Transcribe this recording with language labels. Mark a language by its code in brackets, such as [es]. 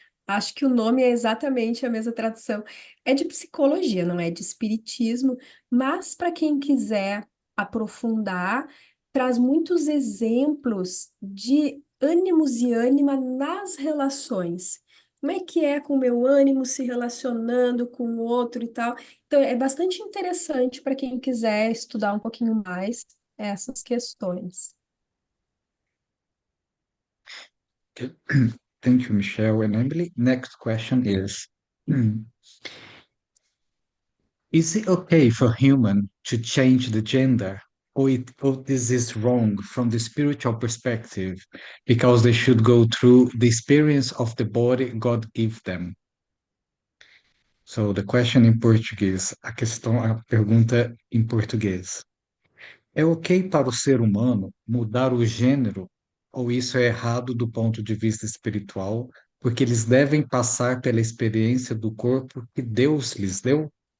[pt] Acho que o nome é exatamente a mesma tradução. É de psicologia, não é de espiritismo, mas para quem quiser aprofundar, traz muitos exemplos de ânimos e ânima nas relações. Como é que é com o meu ânimo se relacionando com o outro e tal. Então, é bastante interessante para quem quiser estudar um pouquinho mais essas questões. [en] Okay. Thank you, Michelle and Emily. Next question is, is it okay for human to change the gender, or this is wrong from the spiritual perspective because they should go through the experience of the body God gave them? So the question in português, [pt] a pergunta em português. É ok para o ser humano mudar o gênero, ou isso é errado do ponto de vista espiritual, porque eles devem passar pela experiência do corpo que Deus lhes deu?